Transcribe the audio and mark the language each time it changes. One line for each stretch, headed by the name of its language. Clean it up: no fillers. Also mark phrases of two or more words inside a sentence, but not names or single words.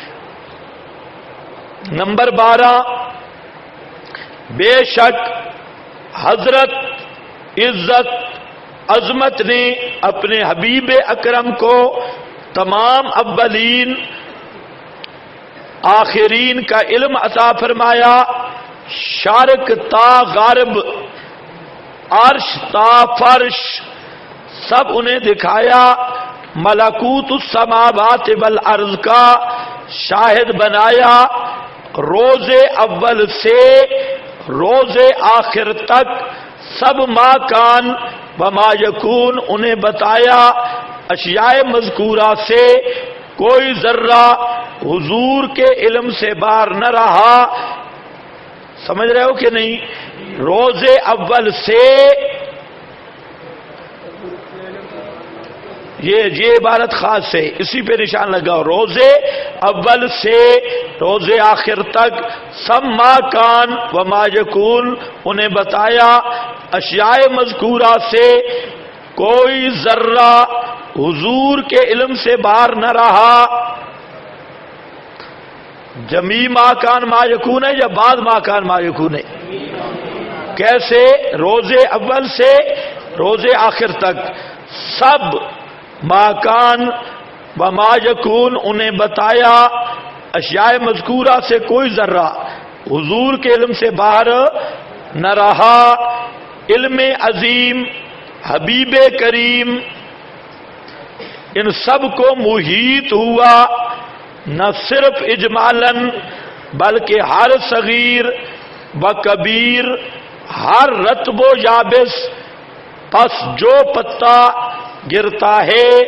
Urdu: نمبر 12، بے شک حضرت عزت عظمت نے اپنے حبیب اکرم کو تمام اولین آخرین کا علم عطا فرمایا، شرق تا غرب، عرش تا فرش، سب انہیں دکھایا،
Arabic: ملکوت السماوات والارض
Urdu: کا شاہد بنایا، روز اول سے روز آخر تک سب
Arabic: ما کان و ما یکون
Urdu: انہیں بتایا، اشیاء مذکورہ سے کوئی ذرہ حضور کے علم سے باہر نہ رہا۔ سمجھ رہے ہو کہ نہیں؟ روز اول سے یہ عبارت خاص ہے، اسی پہ نشان لگاؤ. روزے اول سے روزے آخر تک سب
Arabic: ما کان و ما یکون،
Urdu: انہیں بتایا اشیاء مذکورہ سے کوئی ذرہ حضور کے علم سے باہر نہ رہا.
Arabic: جمی ما کان ما یکون
Urdu: ہے یا
Arabic: بعد ما کان ما یکون
Urdu: ہے؟ کیسے؟ روزے اول سے روزے آخر تک سب
Arabic: ما کان و ما یکون
Urdu: انہیں بتایا اشیاء مذکورہ سے کوئی ذرہ حضور کے علم سے باہر نہ رہا. علم عظیم حبیب کریم ان سب کو محیط ہوا، نہ صرف اجمالاً بلکہ ہر صغیر و کبیر، ہر رطب و یابس، پس جو پتا گرتا ہے